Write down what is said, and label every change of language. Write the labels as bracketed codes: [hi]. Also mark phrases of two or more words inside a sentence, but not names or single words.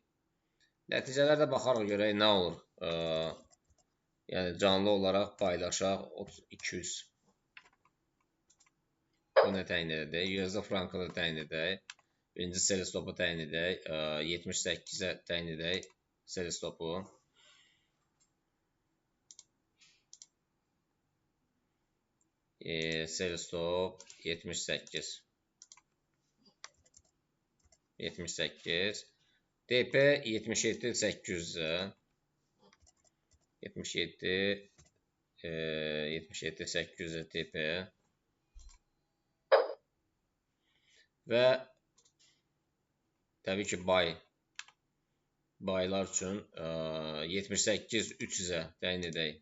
[az] Nəticələrdə baxarıq görək nə olur. Yəni, canlı olaraq paylaşaq 200. Bunu təyin edək. USD frankı da təyin edək. Birinci [en] sell stopu [az] təyin edək. 78-ə təyin edək [en] sell stopu. Sell stop 78. 78. [az] TP 77 800-ə. 77 800-ə TP. Və təbii ki, buylar üçün 78 300-ə təyin edək.